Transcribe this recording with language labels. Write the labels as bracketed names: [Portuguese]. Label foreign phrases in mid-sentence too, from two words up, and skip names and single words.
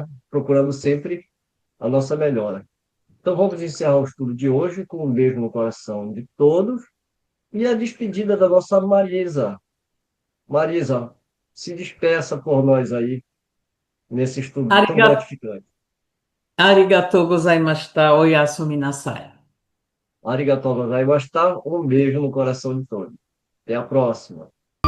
[Portuguese] Procurando sempre a nossa melhora. Então, vamos encerrar o estudo de hoje com um beijo no coração de todos e a despedida da nossa Marisa. Marisa, se despeça por nós aí. nesse estudo tão Ariga- gratificante. [Japanese] ありがとうございました、おやすみなさい. ありがとうございました, [Portuguese] um beijo no coração de todos. Até a próxima.